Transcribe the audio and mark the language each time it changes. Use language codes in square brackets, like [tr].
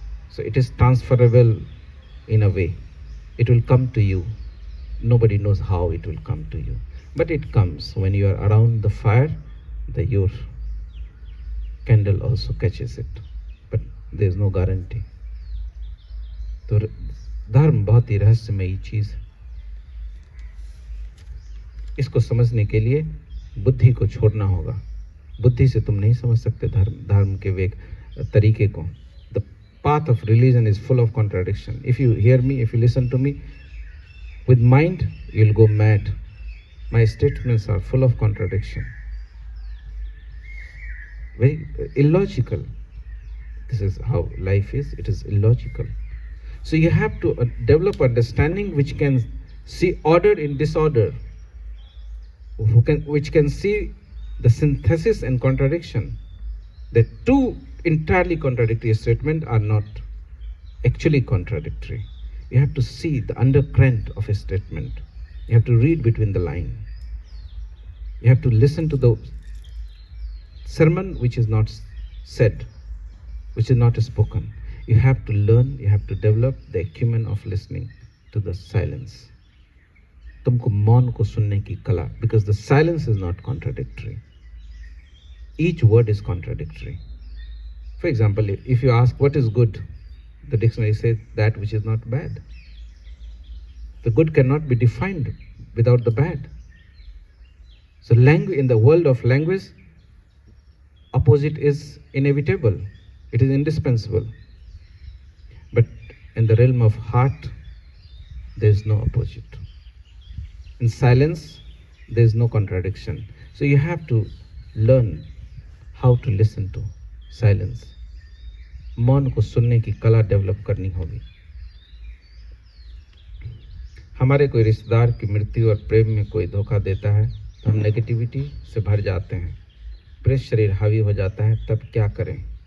[en] So it is transferable in a way. It will come to you. Nobody knows how it will come to you. But it comes when you are around the fire, your candle also catches it. But there is no guarantee. [hi] तो धर्म बहुत ही रहस्यमयी चीज है. इसको समझने के लिए बुद्धि को छोड़ना होगा. बुद्धि से तुम नहीं समझ सकते धर्म के वे तरीके को. [en] The path of religion is full of contradiction. If you hear me, if you listen to me, with mind, you'll go mad. My statements are full of contradiction. Very illogical. This is how life is. It is illogical. So you have to develop understanding which can see order in disorder, which can see the synthesis and contradiction. The two entirely contradictory statements are not actually contradictory. You have to see the undercurrent of a statement. You have to read between the lines. You have to listen to the sermon which is not said, which is not spoken. You have to learn, you have to develop the acumen of listening to the silence. [hi] तुमको मौन को सुनने की कला, [en] because the silence is not contradictory. Each word is contradictory. For example, if you ask what is good, the dictionary says that which is not bad. The good cannot be defined without the bad. So in the world of language, opposite is inevitable. It is indispensable. But in the realm of heart, there is no opposite. In silence, there is no contradiction. So you have to learn how to listen to silence. [hi] मौन को सुनने की कला develop करनी होगी. हमारे कोई रिश्तेदार की मृत्यु और प्रेम में कोई धोखा देता है तो हम नेगेटिविटी से भर जाते हैं, प्रेस शरीर हावी हो जाता है. तब क्या करें?